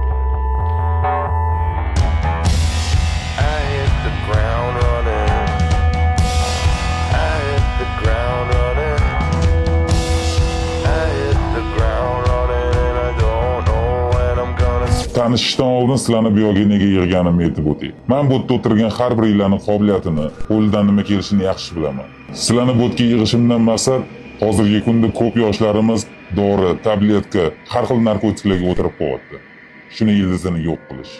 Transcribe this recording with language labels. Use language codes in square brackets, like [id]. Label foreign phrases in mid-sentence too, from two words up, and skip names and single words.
[en] I hit the ground running. I hit the ground running. I hit the ground running, and I don't know when I'm gonna. [uz] Tanishishdan oldin sizlarni bu yo'lga nega yig'ganim aytib o'tay. Men bu yerda o'tirgan har biringlarning qobiliyatini, qo'lidan nima kelishini yaxshi bilaman. Sizlarni bu yerga yig'ishimdan maqsad hozirgi kunda ko'p yoshlarimiz dori, tabletka, har xil narkotiklarga o'tirib qo'yapti. Shuni ildizini yo'q qilish.